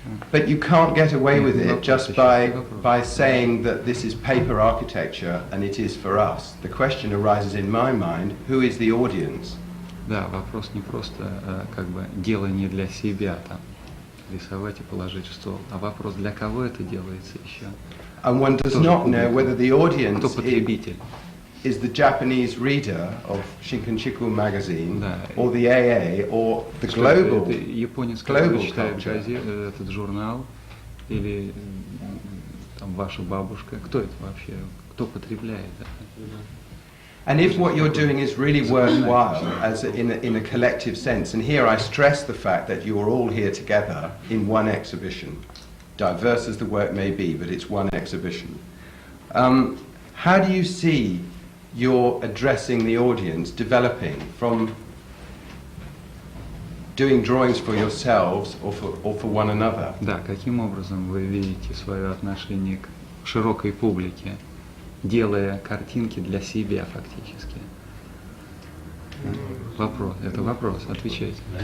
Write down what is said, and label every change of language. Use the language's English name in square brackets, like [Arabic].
[English] But you can't get away with it just by saying that this is paper architecture and it is for us. The question arises in my mind, who is the audience? [Russian] Да, вопрос не просто как бы дело не для себя там рисовать и положить в стол, а вопрос, для кого это делается еще. [English] And one does not know whether the audience [Russian] Кто потребитель. [English] Is the Japanese reader of Shinkanchiku magazine, [Russian] да. [English] or the AA, or the global [Russian] японец, который читает этот журнал, или там ваша бабушка, кто это вообще, кто потребляет это? [English] And if what you're doing is really worthwhile, as in a collective sense, and here I stress the fact that you're all here together in one exhibition, diverse as the work may be, but it's one exhibition. How do you see you're addressing the audience, developing from doing drawings for yourselves or for one another? [Russian] Да, каким образом вы видите свое отношение к широкой публике, делая картинки для себя фактически? Вопрос, это вопрос, отвечайте.